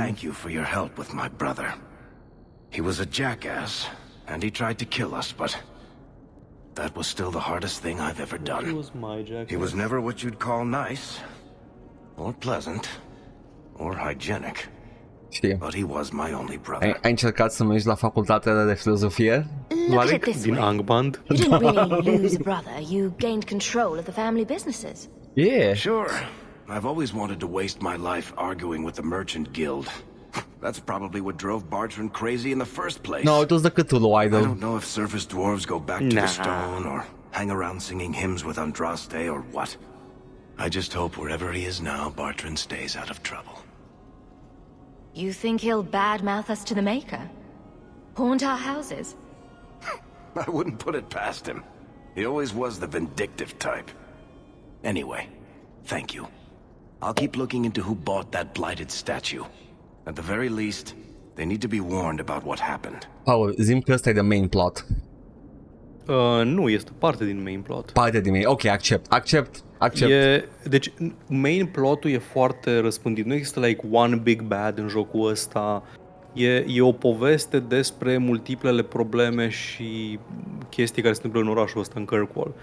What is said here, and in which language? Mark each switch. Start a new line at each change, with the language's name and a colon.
English: Thank you for your help with my brother. He was a jackass, and he tried to kill us, but that was still the hardest thing I've ever done. He was my jackass. He was never what you'd call nice, or pleasant, or hygienic.
Romanian: Știu.
English: But he was my only brother.
Romanian: Ai încercat să mergi la facultatea de filozofie?
English: Look at it this
Romanian: Din
English: way. Angband? You didn't really lose a brother. You gained control of the family businesses. Yeah. Sure. I've always wanted to waste my life arguing with the Merchant Guild. That's probably what drove Bartrand crazy in the first place. No, it was the Cthulhu I idol. don't know if surface dwarves go back to the stone, or hang around singing hymns with Andraste, or what. I just hope wherever he is now, Bartrand stays out of trouble. You think he'll badmouth us to the Maker? Haunt our houses? I wouldn't put it past him. He always was the vindictive type. Anyway, thank you. I'll keep looking into who bought that blighted statue. At the very least, they need to be warned about what happened.
Romanian: Paul, zi-mi că ăsta e de main plot. Nu, este parte din main plot. Parte din main. Ok, accept. Deci, main plotul e foarte răspândit. Nu există
English: like one big bad
Romanian: în jocul ăsta. E o poveste despre multiplele probleme și chestii care se întâmplă în orașul ăsta, în Kirkwall.